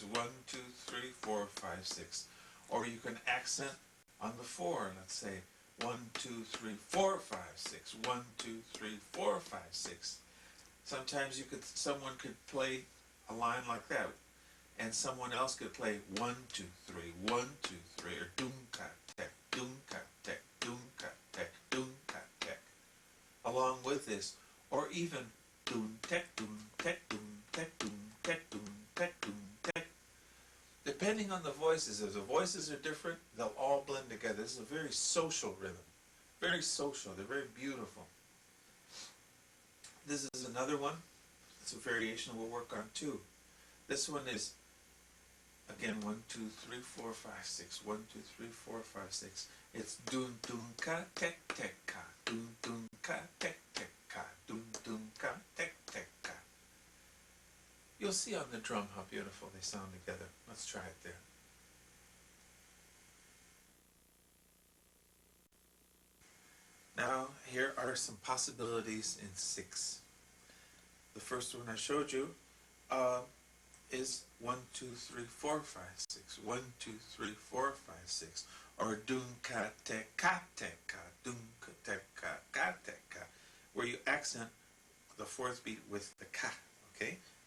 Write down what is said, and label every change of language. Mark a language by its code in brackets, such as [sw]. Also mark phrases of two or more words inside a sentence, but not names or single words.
[en] 1, 2, 3, 4, 5, 6. Or you can accent on the 4. Let's say 1, 2, 3, 4, 5, 6. 1, 2, 3, 4, 5, 6. Sometimes someone could play a line like that, and someone else could play 1, 2, 3, 1, 2, 3, or doom-ka, tek, doom-ka, tek, doom-ka, tek, doom-ka, tek, along with this, or even doom, tek, doom, tek, doom, tek, doom, tek, doom, tek, doom, tek. Depending on the voices, if the voices are different, they'll all blend together. This is a very social rhythm. Very social. They're very beautiful. This is another one. It's a variation we'll work on too. This one is, again, 1, 2, 3, 4, 5, 6. 1, 2, 3, 4, 5, 6. It's doom, doom, ka, tek, tek, ka. Doom, doom, ka, tek, tek, ka. Doom, doom, ka, tek, tek, ka. You'll see on the drum how beautiful they sound together. Let's try it there. Now, here are some possibilities in 6. The first one I showed you is 1, 2, 3, 4, 5, 6. 1, 2, 3, 4, 5, 6. Or doom ka tek ka tek ka, doom ka tek ka tek ka, where you accent the 4th beat with the ka. Okay.